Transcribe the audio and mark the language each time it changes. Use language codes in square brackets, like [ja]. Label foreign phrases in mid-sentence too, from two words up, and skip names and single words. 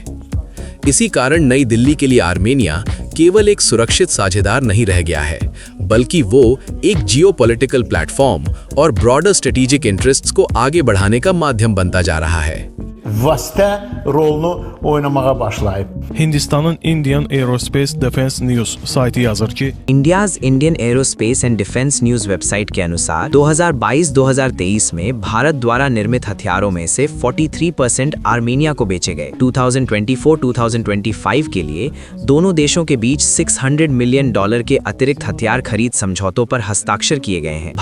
[hi] इसी कारण नई दिल्ली के लिए आर्मेनिया केवल एक सुरक्षित साझेदार नहीं रह गया है, बल्कि वो एक [en] geopolitical platform [hi] और [en] broader strategic interests [hi] को आगे बढ़ाने का माध्यम बनता जा रहा है। [az] Vasitə rolunu oynamağa başlayıb. Hindistanın Indian Aerospace Defense News साइटी yazır ki, [hi] इंडियाज इंडियन एरोस्पेस एंड डिफेंस न्यूज वेबसाइट के अनुसार 2022-2023 में भारत द्वारा निर्मित हथियारों में से 43% आर्मेनिया को बेचे गए। 2024-2025 के लिए दोनों देशों के बीच $600 मिलियन के अतिरिक्त हथियार खरीद समझौतों पर हस्ताक्षर किए गए हैं।